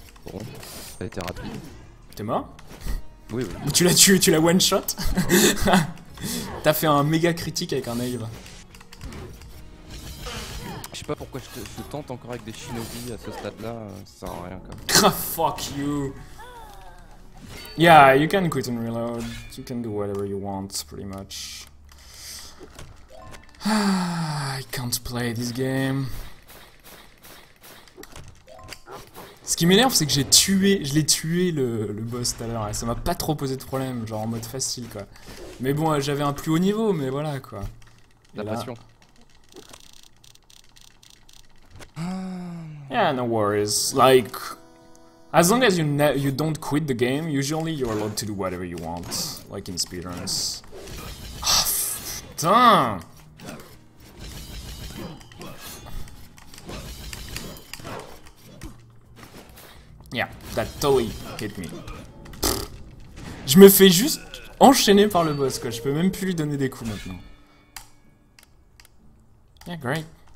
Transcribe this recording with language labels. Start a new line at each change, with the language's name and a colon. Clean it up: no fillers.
French: Bon, ça a été rapide. T'es mort? Oui. Ou tu l'as tué, tu l'as one shot? T'as fait un méga critique avec un Aïe. Je sais pas pourquoi je tente encore avec des shinobi à ce stade-là, ça sert à rien quoi.
English: Fuck you! Yeah, you can quit and reload. You can do whatever you want, pretty much. I can't play this game.
French: Ce qui m'énerve, c'est que je l'ai tué le boss tout à l'heure. Ça m'a pas trop posé de problème, genre en mode facile quoi. Mais bon, j'avais un plus haut niveau, mais voilà quoi. La passion.
English: Yeah, no worries. Like, as long as you don't quit the game, usually you're allowed to do whatever you want, like in speedruns.
French: Ah, putain!
English: Yeah, that totally hit me.
French: Je me fais juste enchaîner par le boss quoi, je peux même plus lui donner des coups maintenant.
English: Yeah, great.